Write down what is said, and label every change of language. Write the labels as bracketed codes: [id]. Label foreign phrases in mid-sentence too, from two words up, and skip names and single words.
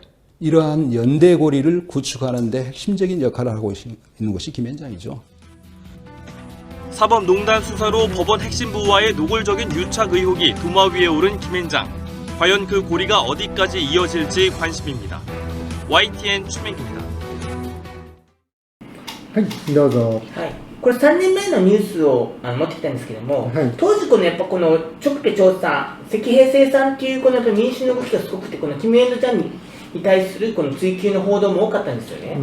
[ko] 이러한 연대고리를 구축하는 데 핵심적인 역할을 하고 있는 것이 김앤장이죠. 사법농단 수사로 법원 핵심 부와의 노골적인 유착 의혹이 도마 위에 오른 김앤장. 과연 그 고리가 어디까지 이어질지 관심입니다. YTN 최민기입니다. [ja] はい、どうぞ。はい、これ3年前のニュースを持ってきたんですけども、当時やっぱこのチョクペ調査、関平成さんっていうこのやっぱ民主の動きがすごくて、このキム・エンド・チャンに対するこの追及の報道も多かったんですよね。